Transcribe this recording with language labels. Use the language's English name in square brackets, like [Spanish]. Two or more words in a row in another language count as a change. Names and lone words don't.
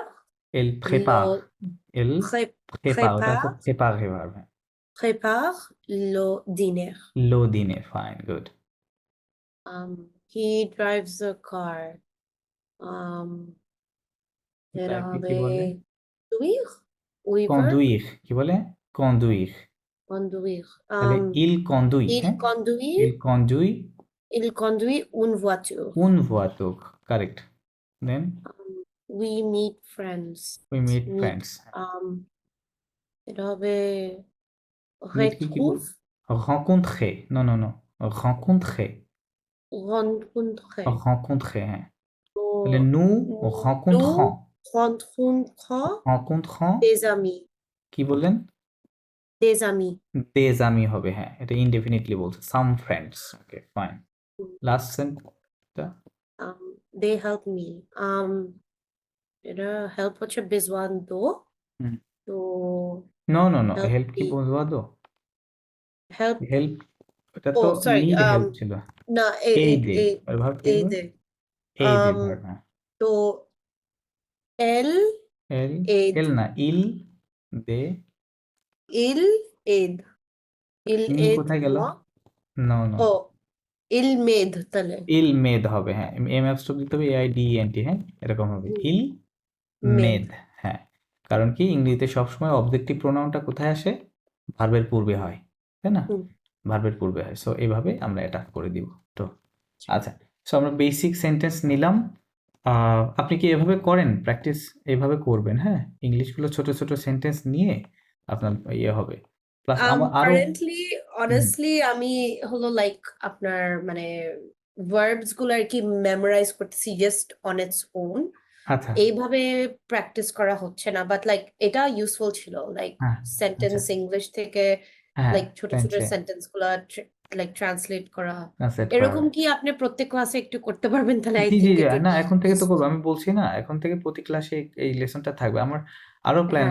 [French] elle prépare le elle pré- prépare ওটা prépare [Bangla] হচ্ছে préparer ভার্ব হ্যাঁ [French] prépare le dîner. le dîner [English] fine good He drives a car. [Bangla] এটা কি হবে বলে [French] conduire? Oui, verb? [Bangla] conduire কি বলে conduire [French] Conduire. তাহলে il conduit Il [Bangla] হ্যাঁ [French] conduit il conduit il conduit une voiture. une voiture [English] correct then We meet friends. we meet Meet. friends [Bangla] এটা হবে Meet কি কি বল- [French] retrouve rencontrer non non non rencontrer rencontrer. rencontrer হ্যাঁ [Bangla] তো [French] তাহলে nous rencontrons rencontrons des amis. [Bangla] কি বললেন [French] Des amis. des amis [Bangla] হবে হ্যাঁ এটা ইনডেফিনিটলি বলছে [English] some friends okay fine last sentenceটা They help me. [Bangla] এটা help হচ্ছে [French] besoin de. [Bangla] হুম। তো [English] no no no Help [Bangla] হেল্প কি [English] me. [Bangla] বুঝবা তো [English] help [Bangla] হেল্প এটা [English] Oh, [Bangla] তো [English] sorry, need help [Bangla] ছিল না aid ভার্ব কি [French] aid. aid Um, [Bangla] ভার্ব হ্যাঁ তো elle [French] এল aid. [Bangla] এল না il দে [French] il aide. Il [English] মি [French] aide [Bangla] কোথায় গেল [French] moi. [English] no no [French] Oh, il m'aide তাহলে il m'aide [Bangla] হবে হ্যাঁ [English] M apostrophe [Bangla] দিতে হবে AIDENT হ্যাঁ এরকম হবে হুম। [French] ইল Med. [Bangla] মেদ হ্যাঁ কারণ কি ইংরেজিতে সবসময় অবজেক্টিভ প্রোনাউনটা কোথায় আসে ভার্বের পূর্বে হয় তাই না হুম। ভার্বের পূর্বে হয় সো এইভাবে আমরা এটা করে দিব তো আচ্ছা সো আমরা [English] basic sentence [Bangla] নিলাম আপনি কি এভাবে করেন প্র্যাকটিস এভাবে করবেন হ্যাঁ ইংলিশগুলো ছোট ছোট সেন্টেন্স নিয়ে আপনার ইয়ে হবে প্লাস আমার আরো [English] Currently, honestly, [Bangla] আমি হলো like আপনার মানে verbs গুলো আর কি memorize করতেছি [English] just on its own. [Bangla] আচ্ছা এইভাবে প্র্যাকটিস করা হচ্ছে না [English] but like [Bangla] এটা ইউজফুল ছিল লাইক হ্যাঁ [English] sentence English [Bangla] থেকে হ্যাঁ লাইক ছোট ছোট ফ্রেঞ্চে সেন্টেন্স গুলা লাইক ট্রান্সলেট করা ট্রান্সলেট এরকম কি আপনি প্রত্যেক ক্লাসে একটু করতে পারবেন তাহলে আই জি জি [English] থিংক [Bangla] জি [English] ইট উড [Bangla] না [English] বি [Bangla] এখন থেকে তো করবো আমি বলছি না এখন থেকে প্রতি ক্লাসে এই লেসনটা থাকবে আমার আরো প্ল্যান